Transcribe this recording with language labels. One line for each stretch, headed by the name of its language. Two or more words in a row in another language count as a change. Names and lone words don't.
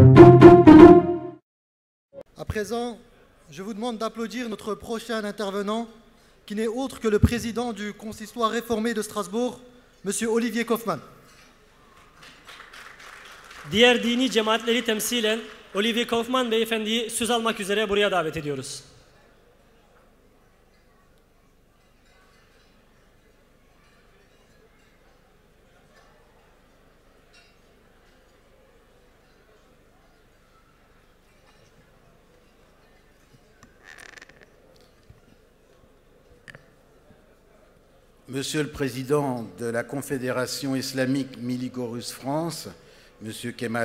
French: À présent, je vous demande d'applaudir notre prochain intervenant, qui n'est autre que le président du consistoire réformé de Strasbourg, M. Olivier Kaufmann.
Turkish: Diğer dini cemaatleri temsilen Olivier Kaufmann beyefendiyi söz almak üzere buraya davet ediyoruz.
French: Monsieur le Président de la Confédération islamique Miligorus France, Monsieur Kemal